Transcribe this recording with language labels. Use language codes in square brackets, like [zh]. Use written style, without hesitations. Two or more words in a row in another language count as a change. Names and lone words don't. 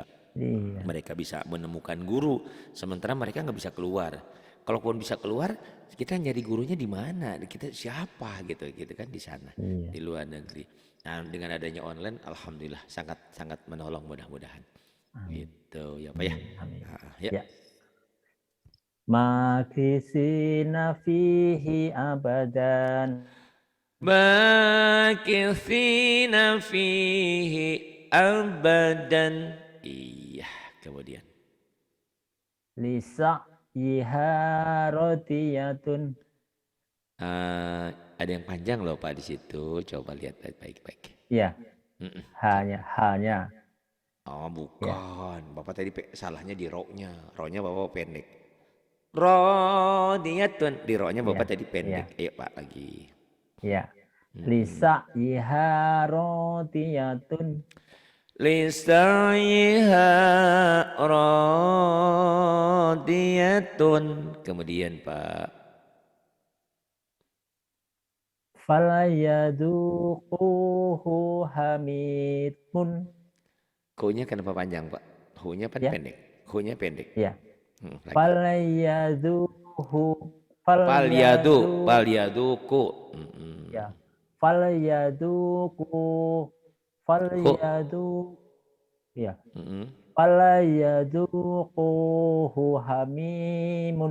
[id] Mereka bisa menemukan guru, sementara mereka nggak bisa keluar. Kalaupun bisa keluar, kita nyari gurunya di mana? Kita siapa gitu kan di sana, di luar negeri. Nah, dengan adanya online, alhamdulillah sangat menolong mudah-mudahan. Gitu ya Pak ya. Ya. [ar] ماكثين فيه أبدا. ماكثين فيه أبدا. [id] Iya, kemudian. [ar] لسعيها راضية. [id] Ada yang panjang loh Pak di situ. Coba lihat baik-baik. Ya, Mm-mm. hanya. Oh Ya, bukan, Bapak tadi salahnya di ro-nya. Ro-nya Bapak pendek. Rodiyatun, di ro-nya ya, Bapak tadi ya, pendek. Ayo Pak lagi. ya. Mm-mm. [ar] لسعيها راضية. لسعيها راضية. [id] Kemudian Pak. [ar] فليذوقوه حميم. [id] Hu-nya kenapa panjang Pak? Hu-nya kan Ya, pendek. Hu-nya pendek. ya. Lagi. [ar] Falayaduhu. Pal Falyadu. yaduku. Mm-mm. Ya. Falyaduku. Hu. Falyadu. Ya. Mm-mm. فليذوقوه حميم.